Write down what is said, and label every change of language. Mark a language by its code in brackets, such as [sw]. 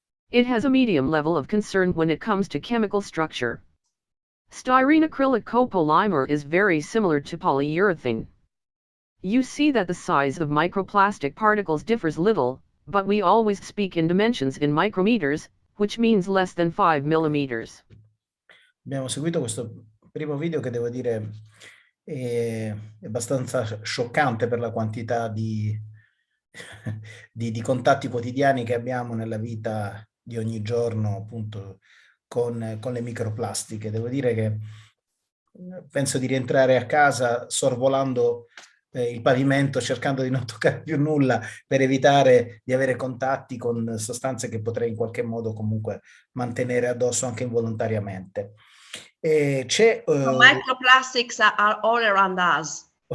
[en] It has a medium level of concern when it comes to chemical structure. Styrene acrylic copolymer is very similar to polyurethane. You see that the size of microplastic particles differs little, but we always speak in dimensions in micrometers, which means less than 5 millimeters. [it] Abbiamo seguito questo primo video che devo dire è abbastanza scioccante per la quantità di contatti quotidiani che abbiamo nella vita di ogni giorno, appunto, con le microplastiche. Devo dire che penso di rientrare a casa sorvolando il pavimento, cercando di non toccare più nulla per evitare di avere contatti con sostanze che potrei in qualche modo comunque mantenere addosso anche involontariamente. C'è [en] Microplastics are all around us.